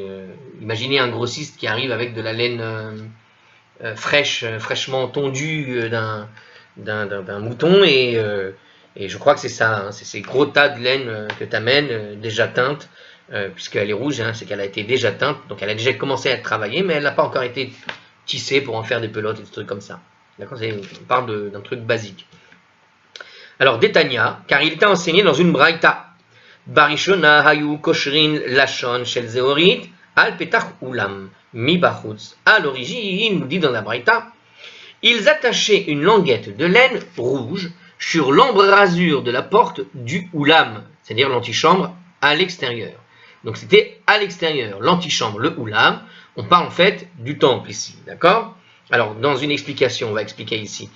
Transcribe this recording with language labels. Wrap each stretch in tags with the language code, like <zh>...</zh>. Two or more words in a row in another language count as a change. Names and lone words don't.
<fr>Imaginez un grossiste qui arrive avec de la laine fraîchement tondue d'un mouton, et je crois que c'est ça, hein, c'est ces gros tas de laine que tu amènes, déjà teinte, puisqu'elle est rouge, hein, c'est qu'elle a été déjà teinte, donc elle a déjà commencé à être travaillée, mais elle n'a pas encore été tissée pour en faire des pelotes et des trucs comme ça. D'accord, on parle d'un truc basique. Alors, Détania, car il était enseigné dans une braïta.</fr> <he>בראשונה היו קושרין לשון של זהורית על פתח אולם מבחוץ.</he> <fr>À l'origine, nous dit dans la braïta, ils attachaient une languette de laine rouge sur l'embrasure de la porte du oulam, c'est-à-dire l'antichambre à l'extérieur. Donc c'était à l'extérieur, l'antichambre, le oulam. On parle en fait du temple ici, d'accord? Alors, dans une explication, on va expliquer ici.</fr>